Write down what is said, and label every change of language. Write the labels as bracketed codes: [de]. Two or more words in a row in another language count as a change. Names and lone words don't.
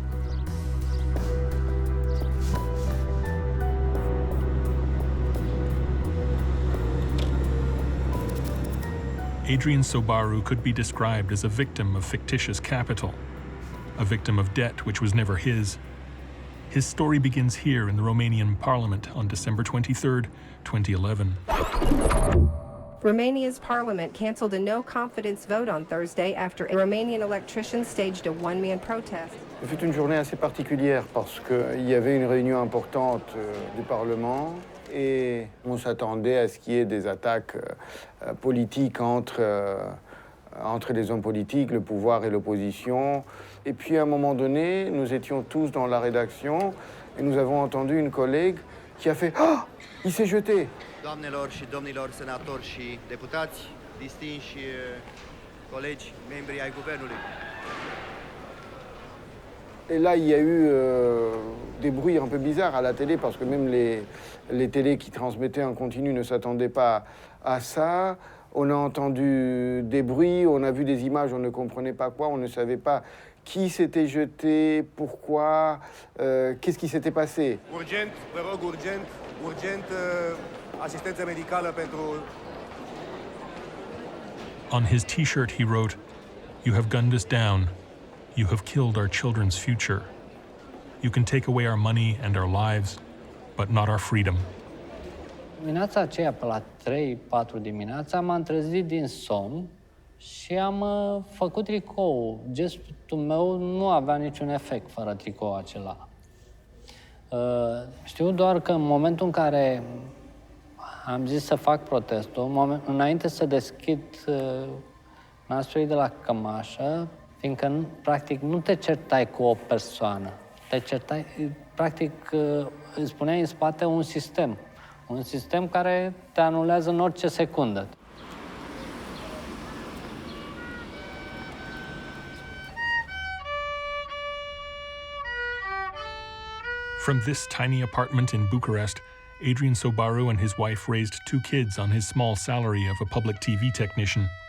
[en] Adrian Sobaru could be described as a victim of fictitious capital, a victim of debt which was never his. His story begins here in the Romanian parliament on December 23, 2011. Romania's parliament canceled a no-confidence vote on Thursday after Romanian electricians staged a one-man protest. [fr] C'était une journée assez particulière parce qu'il y avait une réunion importante du Parlement et on s'attendait à ce qu'il y ait des attaques politiques entre les hommes politiques, le pouvoir et l'opposition. Et puis à un moment donné, nous étions tous dans la rédaction et nous avons entendu une collègue qui a fait « Ah, il s'est jeté !» [ro] Doamnelor și domnilor senatori și deputați, distinși colegi, membri ai guvernului. [fr] Et là, il y a eu des bruits un peu bizarres à la télé parce que même les télés qui transmettaient en continu ne s'attendaient pas à ça. On a entendu des bruits, on a vu des images, on ne comprenait pas quoi, on ne savait pas qui s'était jeté, pourquoi, qu'est-ce qui s'était passé. [ro] Urgent, vă rog, urgent, asistență medicală pentru... [en] On his t-shirt he wrote, "You have gunned us down. You have killed our children's future. You can take away our money and our lives, but not our freedom." [ro] Dimineața aceea, pe la 3-4 dimineața, m-am trezit din somn și am făcut tricou. Gestul meu nu avea niciun efect fără tricoul acela. Știu doar că în momentul în care am zis să fac protestul, înainte să deschid nasul de la cămașă, fiindcă, practic, nu te certai cu o persoană. Te certai, practic, îți spuneai în spate un sistem. Un sistem care te anulează în orice secundă. [en] From this tiny apartment in Bucharest, Adrian Sobaru and his wife raised 2 kids on his small salary of a public TV technician.